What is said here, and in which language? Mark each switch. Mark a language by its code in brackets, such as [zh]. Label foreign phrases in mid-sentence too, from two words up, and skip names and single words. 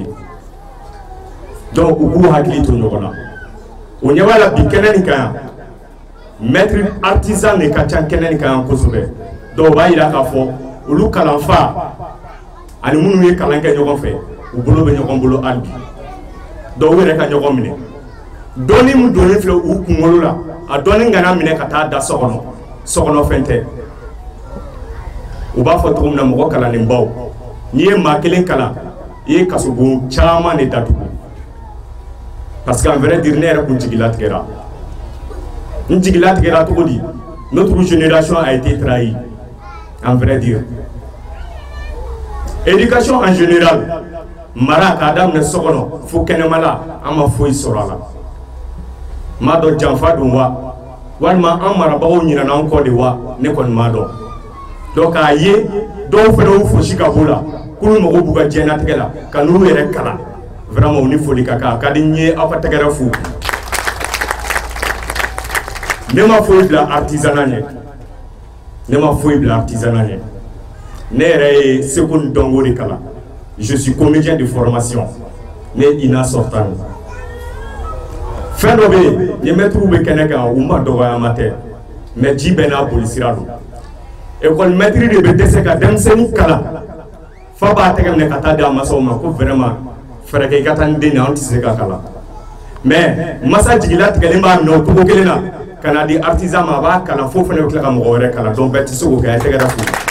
[bm] donc u k'u hakili to ɲɔgɔn na o ɲɛ b'a la bi kɛnɛ nin kan yan [fr] maître artisan [bm] de ka ca kɛnɛ nin kan yan kosɛbɛ donc o b'a yira k'a fɔ olu kalanfa ani minnu ye kalan kɛ ɲɔgɔn fɛ u bolo bɛ ɲɔgɔn bolo hali bi donc u yɛrɛ ka ɲɔgɔn minɛ dɔɔni min donnen filɛ u kunkolo la a dɔɔni kana minɛ ka taa da so kɔnɔ fɛn tɛ u b'a fɔ cogo min na mɔgɔ kalannenbaw n'i ye maa kelen kalan i ye kasobon caman de datugu [fr] parce qu'en vrai dire [bm] ne yɛrɛ kun jigilatigɛra n jigilatigɛra cogo di [fr] notre génération a été trahie en vrai dire [bm] éducation en général mara k'a daminɛ so kɔnɔ fo kɛnɛma la an ma foyi sɔrɔ a la m'a dɔn janfa don wa walima an marabagaw ɲinana an kɔ de wa ne kɔni m'a dɔn donc k'a ye dɔw fana y'u fosi ka b'o la k'olu mago b'u ka diɲɛlatigɛ la ka n'u yɛrɛ kalan vraiment u ni foli ka kan a ka di n ye aw ka tɛgɛrɛ fo ne ma foyi bila artisanat ɲɛ ne ma foyi bila artisanat ɲɛ ne yɛrɛ ye seko ni dɔnko de kalan [fr] je suis comédien de formation [bm] ne ina sortant fɛn dɔ bɛ yen ni maître bɛ kɛnɛ kan u ma dɔgɔyama tɛ mais ji bɛɛ n'a boli sira don école maître de bɛ dɛsɛ ka denmisɛnnin kalan fa b'a tɛgɛ minɛ ka taa di a masaw ma ko vraiment fɛrɛ kɛ i ka taa ni den ye anw tɛ se ka kalan mais masa jigilatigɛlen b'a minɛ o cogo kelen na ka na di artisan ma a b'a kalan fo fana bɛ tila ka mɔgɔ wɛrɛ kalan donc bɛɛ tɛ se k'o kɛ a ye tɛgɛ da fo